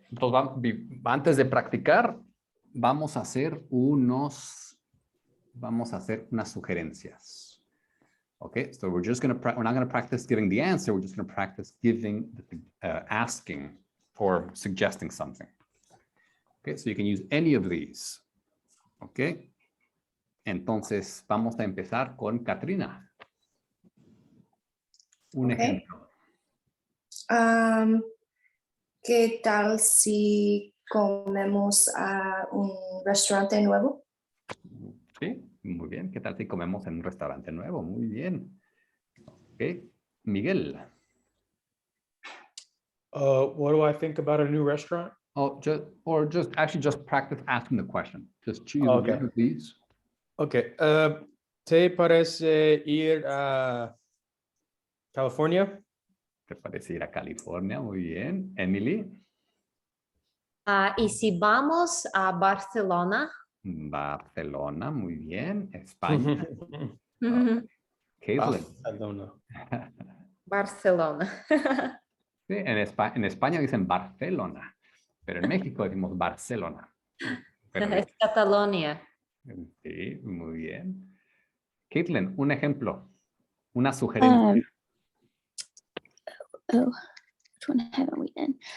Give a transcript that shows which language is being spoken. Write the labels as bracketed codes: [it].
[es] Entonces, antes de practicar, vamos a hacer unas sugerencias. [en] Okay, so we're not going to practice giving the answer. We're just going to practice giving, asking or suggesting something. Okay, so you can use any of these. [es] Okay, entonces vamos a empezar con Katrina. Un ejemplo. ¿Qué tal si comemos a un restaurante nuevo? Sí, muy bien. ¿Qué tal si comemos en un restaurante nuevo? Muy bien. Ok. Miguel. [en] What do I think about a new restaurant? Oh, just practice asking the question. Just choose Okay. one of these. Okay. [es] ¿Te parece ir a California? ¿Te parece ir a California? Muy bien. Emily. y si vamos a Barcelona. Barcelona, muy bien. España. Caitlin. Barcelona. Barcelona. Sí, en España dicen Barcelona, pero en México decimos Barcelona. Pero, Es Cataluña. sí, muy bien. Caitlin, un ejemplo, una sugerencia. [en] Which one haven't we done?